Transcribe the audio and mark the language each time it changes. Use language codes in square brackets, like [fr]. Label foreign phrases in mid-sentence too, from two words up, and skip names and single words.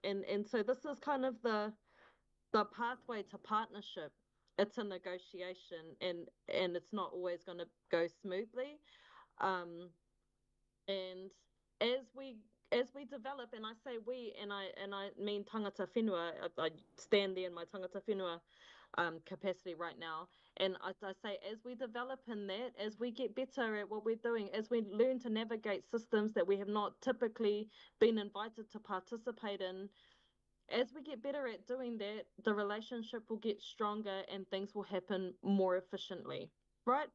[en] And so this is kind of the pathway to partnership. It's a negotiation and it's not always going to go smoothly. And as we develop, and I say we, and I mean [mi] tangata whenua, [en] I stand there in my [mi] tangata whenua [en] capacity right now, and I say as we develop in that, as we get better at what we're doing, as we learn to navigate systems that we have not typically been invited to participate in, as we get better at doing that, the relationship will get stronger and things will happen more efficiently, right?